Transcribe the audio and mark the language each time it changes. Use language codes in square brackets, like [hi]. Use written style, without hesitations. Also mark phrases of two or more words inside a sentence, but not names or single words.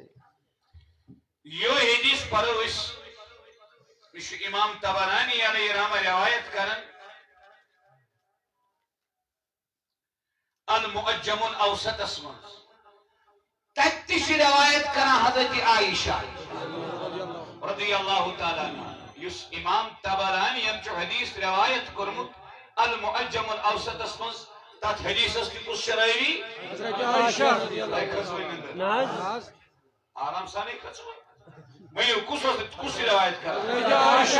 [ks] یِہوے حدیث پرو أسۍ یہِ چھُ امام طبرانی [ar] علیہ رحمہ [ks] روایت کران المعجم الاوسطس منٛز تتہِ تہِ چھِ روایت کران حضرت عائشہ [ar] رضی اللہ تعالیٰ عنہ [ks] یُس امام طبرانین چھُ حدیث روایت کوٚرمُت المعجم الاوسطس منٛز تتھ حدیثس تہِ کُس چھُ رٲوی حضرت عائشہ نہ حظ آرام سانے کھژوٕ ؤنِو کُس اوس کُس چھُ روایت کران حضرت عائشہ